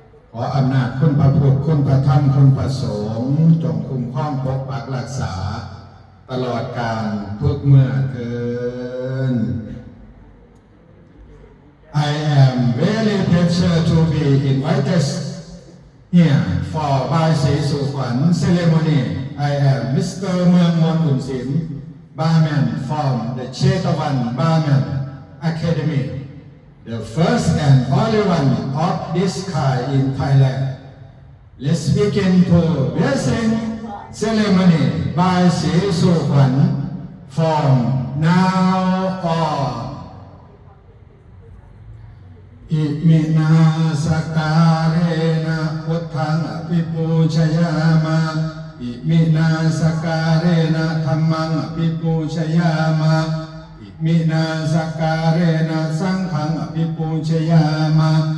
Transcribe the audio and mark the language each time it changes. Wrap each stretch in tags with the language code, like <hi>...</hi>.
<th>ขออำนาจคุณพระพุทธคุณพระธรรมคุณพระสงฆ์จงคุ้มครองปกปักรักษาตลอดกาลทุกเมื่อเทิน</th> <en>I am very pleasure to be invited here for Basi Sukwan ceremony. I am Mr. Muang Mon Bun Sim, barman from the Chetawan Barman Academy, the first and only one of this kind in Thailand. Let's begin to blessing ceremony Basi Sukwan from now on.</en> <pi>อิมินาสการเรนะพุทธังอภิปูชยามะอิมินาสการเรนะธัมมังอภิปูชยามะอิมินาสการเรนะสังฆังอภิปูชยามะ</pi>